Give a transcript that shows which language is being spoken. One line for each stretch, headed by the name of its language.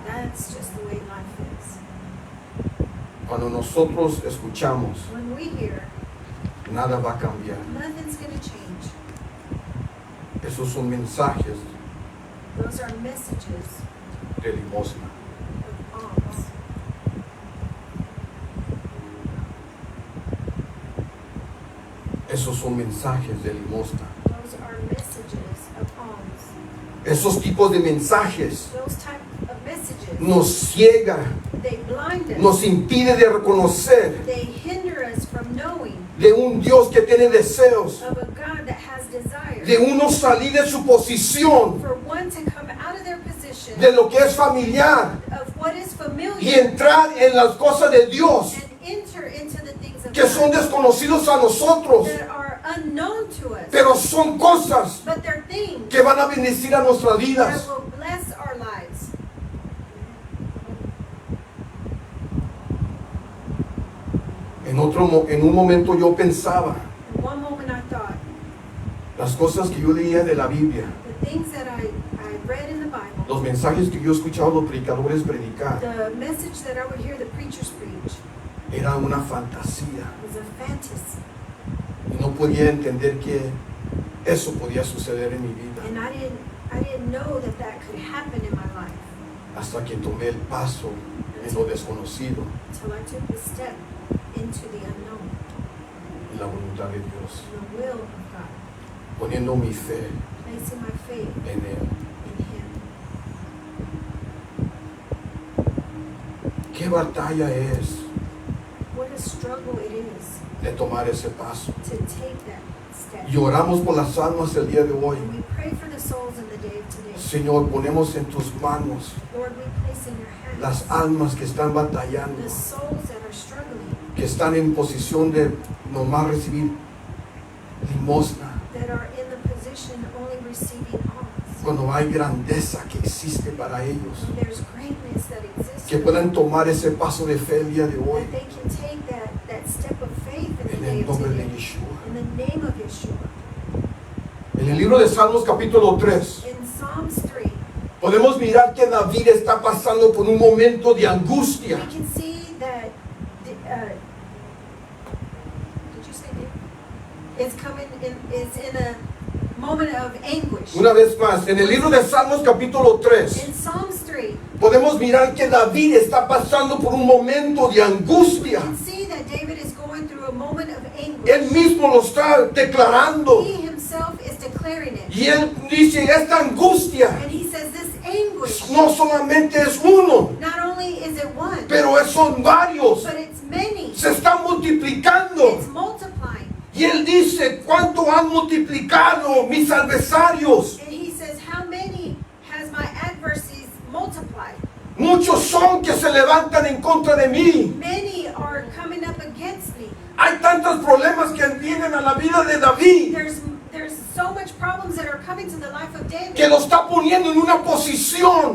English: that's just the way life is.
Spanish: Cuando nosotros escuchamos,
English: When we hear
Spanish: nada va a cambiar.
English: nothing's going to change,
Spanish: Esos son mensajes
English: those are messages
Spanish: de limosna.
English: of alms.
Spanish: Esos son mensajes de limosna.
English: Those are messages of alms.
Spanish: Esos tipos de mensajes
English: Those type of messages,
Spanish: nos ciega,
English: they blind us.
Spanish: nos impide de reconocer
English: They hinder us from knowing
Spanish: de un Dios que tiene deseos,
English: of a God that has desire.
Spanish: de uno salir de su posición,
English: For one to come out of their position
Spanish: de lo que es familiar
English: of what is
Spanish: y
English: familiar
Spanish: entrar en las cosas de Dios
English: and enter into the things of
Spanish: que son
English: God
Spanish: desconocidos a nosotros,
English: that are unknown to us.
Spanish: pero son cosas
English: But they're things
Spanish: que van a bendecir a nuestras
English: that
Spanish: vidas.
English: will bless our lives.
Spanish: En un momento yo pensaba
English: In one moment I thought,
Spanish: las cosas que yo leía de la Biblia,
English: the things that I read in the Bible,
Spanish: los mensajes que yo escuchaba a los predicadores predicar,
English: the message that I would hear the preachers preach
Spanish: era una fantasía.
English: was a fantasy.
Spanish: Y no podía entender que eso podía suceder en mi vida
English: And I didn't know that that could happen in my life
Spanish: hasta que tomé el paso en lo desconocido,
English: until I took the step into the unknown,
Spanish: en la voluntad de Dios,
English: the will of God,
Spanish: poniendo mi fe
English: placing my faith
Spanish: en Él.
English: in Him.
Spanish: ¿Qué batalla es
English: What a a struggle it is
Spanish: de tomar ese paso.
English: to take that step.
Spanish: Y oramos por las almas el día de hoy.
English: And we pray for the souls in the day of today.
Spanish: Señor, ponemos en tus manos
English: Lord, we place in your hands
Spanish: las almas que están batallando,
English: the souls that are struggling,
Spanish: que están en posición de nomás recibir limosna,
English: that are in the position only receiving alms.
Spanish: cuando hay grandeza que existe para ellos,
English: When there's greatness that exists,
Spanish: que puedan tomar ese paso de fe el día de hoy,
English: that they can take that step of faith in the
Spanish: en
English: day
Spanish: el
English: of
Spanish: nombre de
English: today.
Spanish: Yeshua.
English: In the name of Yeshua.
Spanish: En el libro de Salmos capítulo 3,
English: In Psalms 3,
Spanish: podemos mirar que David está pasando por un momento de angustia.
English: we can see that, did you say it's in a moment of anguish.
Spanish: Una vez más, en el libro de Salmos capítulo 3,
English: In Psalms 3,
Spanish: podemos mirar que David está pasando por un momento de
English: we
Spanish: angustia.
English: can see that David is going through a moment of anguish.
Spanish: Él mismo lo está declarando.
English: He himself is declaring it.
Spanish: Y él dice, esta angustia
English: And he says this anguish,
Spanish: no solamente es uno,
English: not only is it one,
Spanish: pero son varios.
English: but it's many.
Spanish: Se está multiplicando.
English: It's multiplying.
Spanish: Y él dice, ¿cuánto han multiplicado mis adversarios?
English: And he says, how many has my adversaries multiplied?
Spanish: Muchos son que se levantan en contra de mí.
English: Many are coming up against me.
Spanish: Hay tantos problemas que vienen a la vida de David
English: There's so much problems that are coming to the life of David
Spanish: que lo está poniendo en una posición